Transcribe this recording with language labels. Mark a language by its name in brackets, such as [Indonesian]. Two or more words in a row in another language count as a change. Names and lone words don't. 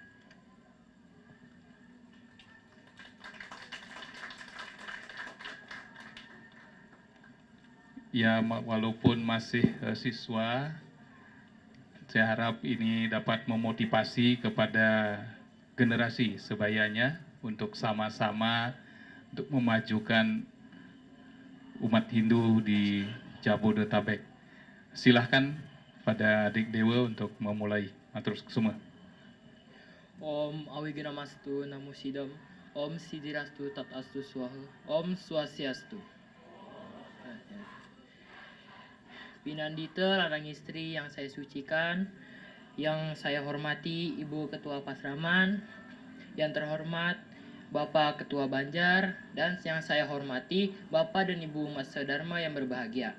[Indonesian] Ya, walaupun masih siswa, saya harap ini dapat memotivasi kepada generasi sebayanya untuk sama-sama untuk memajukan umat Hindu di Jabodetabek. Silahkan pada adik Dewa untuk memulai. Matur semua. [Sanskrit] Om Awigiramastu Namo Sidam. Om Sidirastu Tatastu Swaha. Om Swastiastu. [Indonesian] Pinandita larang istri yang saya sucikan, yang saya hormati Ibu Ketua Pasraman, yang terhormat Bapak Ketua Banjar, dan yang saya hormati Bapak dan Ibu Mas Dharma yang berbahagia.